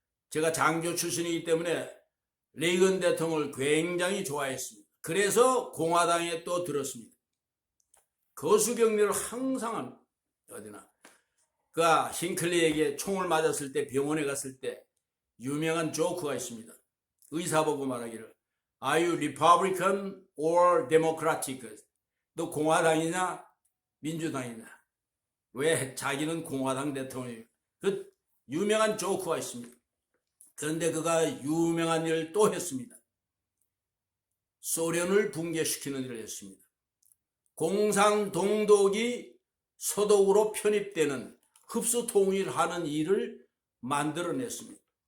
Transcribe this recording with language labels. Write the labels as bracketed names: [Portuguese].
[Korean] 제가 장교 출신이기 때문에 레이건 대통령을 굉장히 좋아했습니다. 그래서 공화당에 또 들었습니다. 거수경례를 항상 합니다. 어디나. 그가 싱클리에게 총을 맞았을 때 병원에 갔을 때 유명한 조크가 있습니다. 의사 보고 말하기를 [English] Are you Republican or Democratic? [Korean] 너 공화당이냐 민주당이냐? 왜 자기는 공화당 대통령이에요? 그 유명한 조크가 있습니다. 그런데 그가 유명한 일을 또 했습니다. 소련을 붕괴시키는 일을 했습니다. 공산동독이 서독으로 편입되는 흡수 통일하는 일을 만들어냈습니다.